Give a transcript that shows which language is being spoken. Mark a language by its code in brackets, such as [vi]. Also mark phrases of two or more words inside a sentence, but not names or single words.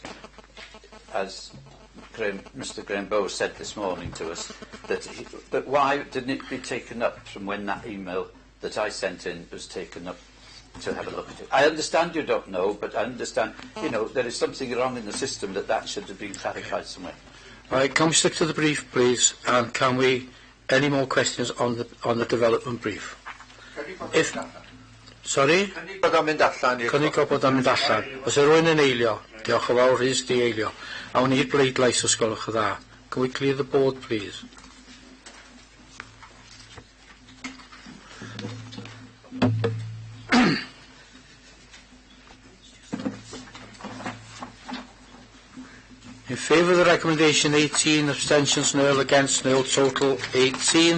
[en] As Mr Graham Bowes said this morning to us, that why didn't it be taken up from when that email that I sent in was taken up to have a look at it? I understand you don't know, but I understand, there is something wrong in the system that should have been clarified somewhere. Right, can we stick to the brief, please? And can we, any more questions on the development brief? Sorry? [cy] Cynnig bod o'n mynd allan. Cynnig bod o'n mynd allan. Os yw rhywun yn eilio, diolch yn fawr, Rhys di eilio. Awn ni'r bleidlais os gwelwch y dda. [en] Can we clear the board, please? In favour of the recommendation 18, abstentions nil, against nil, total 18.